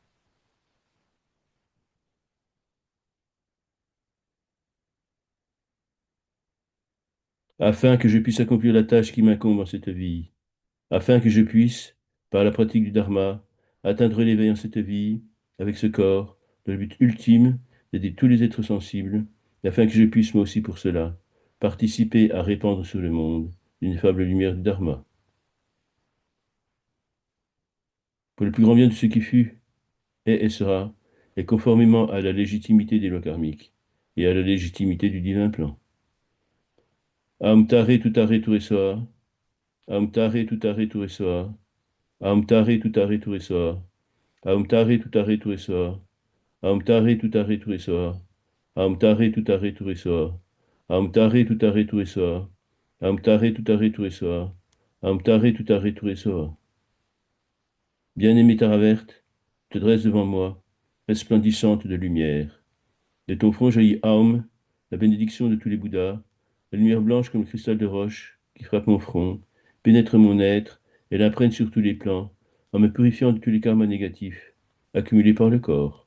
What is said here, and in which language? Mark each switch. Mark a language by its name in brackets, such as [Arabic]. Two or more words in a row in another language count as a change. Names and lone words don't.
[French] Afin que je puisse accomplir la tâche qui m'incombe en cette vie, afin que je puisse, par la pratique du Dharma, atteindre l'éveil en cette vie, avec ce corps, dans le but ultime d'aider tous les êtres sensibles, et afin que je puisse, moi aussi pour cela, participer à répandre sur le monde l'ineffable lumière du Dharma. Pour le plus grand bien de ce qui fut, est et sera, et conformément à la légitimité des lois karmiques, et à la légitimité du divin plan. [Sanskrit] Am tare tutare turesoa, am tare tutare turesoa, am tare tutare turesoa, am tare tutare turesoa, Am tare tutare turesoa. Am tare tutare turesoa. Am tare tutare turesoa. Am tare tutare turesoa. Am tare tutare turesoa. [French] Bien-aimée Taraverte, te dresse devant moi, resplendissante de lumière. De ton front jaillit Aum, la bénédiction de tous les Bouddhas, la lumière blanche comme le cristal de roche qui frappe mon front, pénètre mon être et l'imprègne sur tous les plans, en me purifiant de tous les karmas négatifs, accumulés par le corps.